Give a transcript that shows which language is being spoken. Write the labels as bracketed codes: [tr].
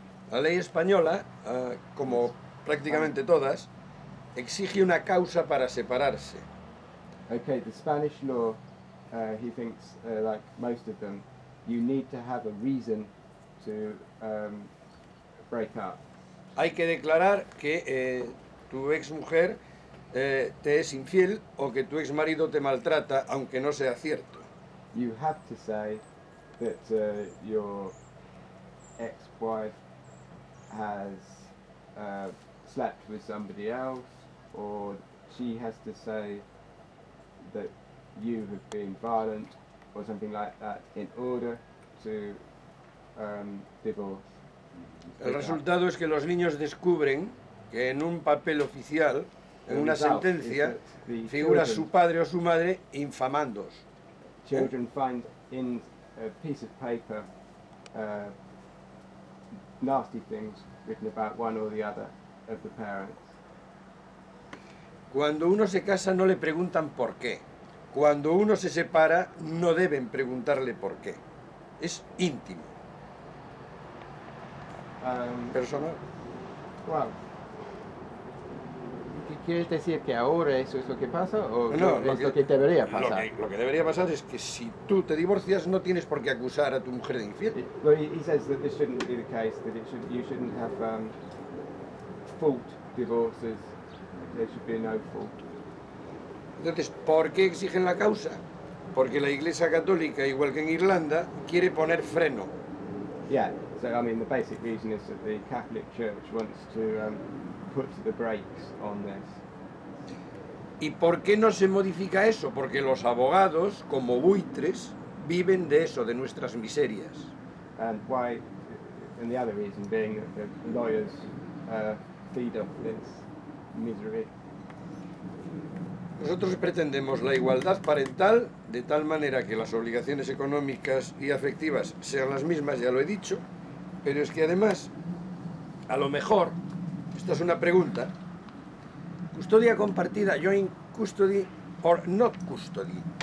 [es] La ley española, como prácticamente todas, exige una causa para separarse. [en] Okay, the Spanish law, he thinks, like most of them, you need to have a reason to break up. [es] Hay que declarar que tu ex mujer te es infiel o que tu ex marido te maltrata, aunque no sea cierto. [en] You have to say that your ex-wife has slept with somebody else, or she has to say that you have been violent or something like that in order to divorce. [es] El resultado es que los niños descubren que en un papel oficial, en una sentencia, figura su padre o su madre infamándoos. [en] Children find in a piece of paper nasty things written about one or the other of the parents. [es] Cuando uno se casa no le preguntan por qué. Cuando uno se separa no deben preguntarle por qué. Es íntimo. [en] Personal. Wow. [es] ¿Quieres decir que ahora eso es lo que pasa o no, es lo que debería pasar? Lo que debería pasar es que si tú te divorcias no tienes por qué acusar a tu mujer de infiel. [en] Well, he says that this shouldn't be the case, that you shouldn't have fault divorces. There should be no fault. [es] Entonces, ¿por qué exigen la causa? Porque la Iglesia Católica, igual que en Irlanda, quiere poner freno. [en] Yeah, so I mean the basic reason is that the Catholic Church wants to put the brakes on this. [es] ¿Y por qué no se modifica eso? Porque los abogados, como buitres, viven de eso, de nuestras miserias. [en] And why? And the other reason being that the lawyers feed off this misery. [es] Nosotros pretendemos la igualdad parental de tal manera que las obligaciones económicas y afectivas sean las mismas, ya lo he dicho, pero es que además, a lo mejor, esta es una pregunta, custodia compartida, [en] joint custody or not custody.